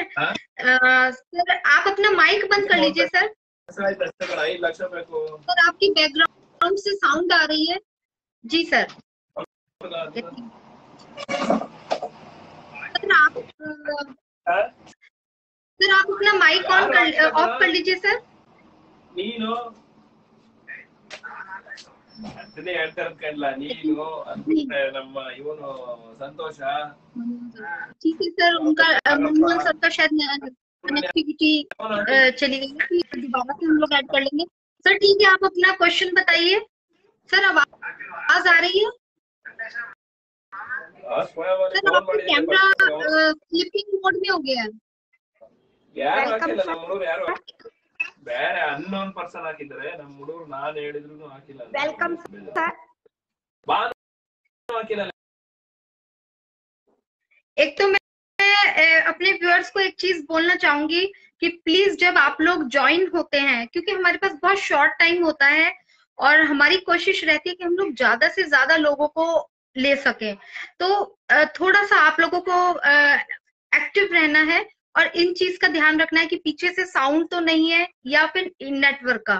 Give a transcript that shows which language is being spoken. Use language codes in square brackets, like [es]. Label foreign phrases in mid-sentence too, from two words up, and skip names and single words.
[hi] सर आप अपना माइक बंद कर लीजिए सर। सर आपकी बैकग्राउंड से साउंड आ रही है। जी सर। सर आप अपना [en] mic off [hi] कर लीजिए सर। [kn] ಅದನ್ನೇ ಹೇಳ್ತಾರೆ ಕಣ್ಲ ನೀನು ಅಂದ್ರೆ ನಮ್ಮ ಇವನು संतोष। [hi] ठीक है सर, उनका मनमोहन सर का शायद कनेक्टिविटी चली गई, दोबारा से हम लोग ऐड कर लेंगे। सर ठीक है, आप अपना क्वेश्चन बताइए। सर आवाज आ रही है? सर आपका [en] camera flipping mode [hi] में हो गया है। [kn] ಬೇರೆ [en] unknown person [kn] ಹಾಕಿದ್ರೆ ನಮ್ಮ ಹುಡುಗರು ನಾನು ಹೇಳಿದ್ರು ಹಾಕಿಲ್ಲ। [en] welcome sir. [hi] एक तो मैं अपने व्यूअर्स को एक चीज बोलना चाहूंगी कि प्लीज जब आप लोग ज्वाइन होते हैं, क्योंकि हमारे पास बहुत [en] short time [hi] होता है और हमारी कोशिश रहती है कि हम लोग ज्यादा से ज्यादा लोगों को ले सकें, तो थोड़ा सा आप लोगों को एक्टिव रहना है और इन चीज का ध्यान रखना है कि पीछे से साउंड तो नहीं है या फिर नेटवर्क का।